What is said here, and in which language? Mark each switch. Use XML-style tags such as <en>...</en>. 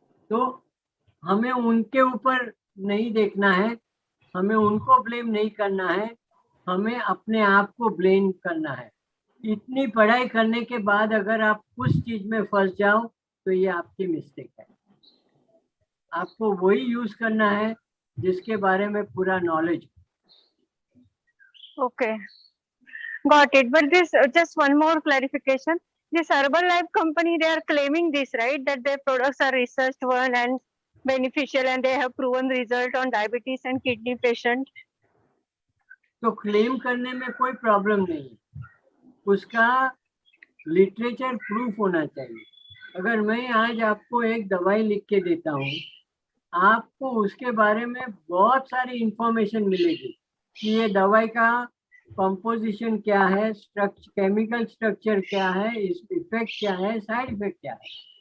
<hi>तो हमें उनके ऊपर नहीं देखना है, हमें उनको ब्लेम नहीं करना है, हमें अपने आप को ब्लेम करना है। इतनी पढ़ाई करने के बाद अगर आप उस चीज में फंस जाओ तो ये आपकी मिस्टेक है। आपको वही यूज करना है जिसके बारे में पूरा knowledge.</hi> <en>Okay, got it. But this just one more clarification. This Herbalife company, they are claiming this, right? That their products are researched one and beneficial, and they have proven result on diabetes and kidney patient.</en> <hi>तो claim करने में कोई problem नहीं है, उसका literature proof होना चाहिए। अगर मैं आज आपको एक दवाई लिख के देता हूँ, आपको उसके बारे में बहुत सारी इंफॉर्मेशन मिलेगी कि ये दवाई का कंपोजिशन क्या है, केमिकल स्ट्रक्चर क्या है, इफेक्ट क्या है, साइड इफेक्ट क्या है।</hi>